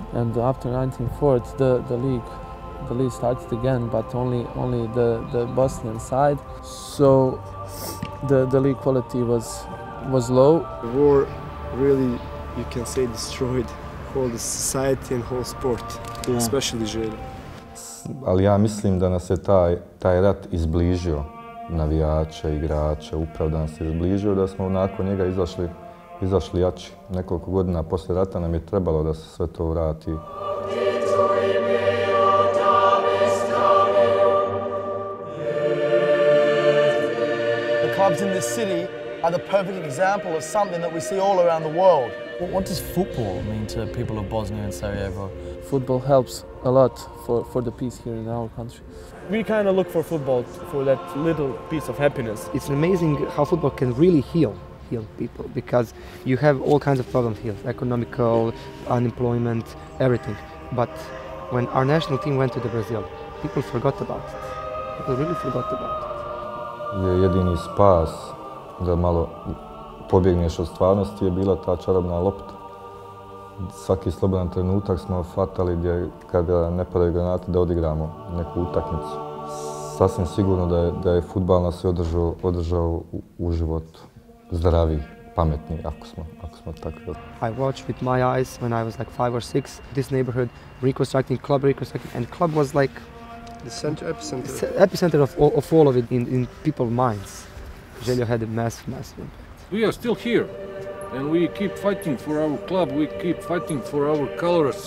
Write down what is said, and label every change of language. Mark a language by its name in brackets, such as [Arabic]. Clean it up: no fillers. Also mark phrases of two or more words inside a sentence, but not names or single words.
[English] And after 1904, the league started again, but only the Bosnian side. So the league quality was low. The war really, you can say, destroyed whole society and whole sport, especially Željo. [Bosnian] Ali ja mislim da nas je taj rat izbližio, navijače, igrače, upravo da nas je izbližio, da smo nakon njega izašli jači. Nekoliko godina poslije rata nam je trebalo da se sve to vrati. [English] The clubs in this city are the perfect example of something that we see all around the world. What does football mean to people of Bosnia and Sarajevo? Football helps a lot for the peace here in our country. We kind of look for football for that little piece of happiness. It's amazing how football can really heal people, because you have all kinds of problems here, economical, unemployment, everything. But when our national team went to the Brazil, people forgot about it. People really forgot about it. [Bosnian] Jedini spas da malo pobjegneš od stvarnosti je bila ta čarobna lopta. Svaki slobodan trenutak smo hvatali gdje kada ne padaju granate da odigramo neku utakmicu. Sasvim sigurno da je fudbal nas održao u životu. Zdravi, pametni, ako smo tako. [English] I watched with my eyes when I was like 5 or 6 this neighborhood reconstructing, and club was like the epicenter. Epicenter of all of it in people's minds. Željo had a massive impact. We are still here, and we keep fighting for our club, we keep fighting for our colors.